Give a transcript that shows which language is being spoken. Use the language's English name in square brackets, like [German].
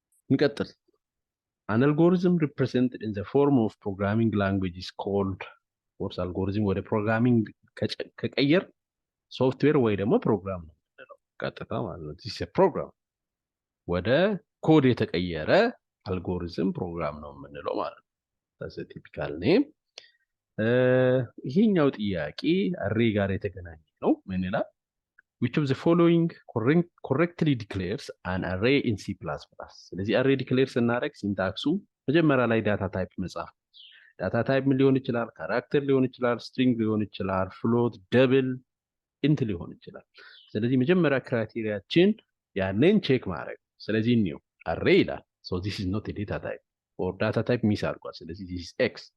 [Amharic] እንቀጥል። [English] An algorithm represented in the form of programming language is called course algorithm [Amharic] ወደ ፕሮግራሚንግ ከቀየር ሶፍትዌር ወይ ደግሞ ፕሮግራም ነው የምንለው ቀጥታ ማለት ነው። [English] this is a program [Amharic] ወደ ኮድ የተቀየረ አልጎሪዝም ፕሮግራም ነው የምንለው ማለት ነው። [English] that's a typical name። [Amharic] ይሄኛው ጥያቄ አሬ ጋር የተገናኘ ነው። ምን ይላል? [English] which of the following correctly declares an array in C++? [Amharic] ስለዚህ array declare ስናደርግ ሲንታክሱ መጀመሪያ ላይ ዳታ ታይፕ መጻፍ። ዳታ ታይፕ ምን ሊሆን ይችላል? ካራክተር ሊሆን ይችላል፣ ስትሪንግ ሊሆን ይችላል፣ ፍሎት፣ ደብል፣ ኢንት ሊሆን ይችላል። ስለዚህ መጀመሪያ ክራይቴሪያችን ያንን ቼክ ማድረግ። ስለዚህ ነው array ይላል። [English] so this is not a data type [Amharic] or data type ሚስ አድርጓል። ስለዚህ [English] this is x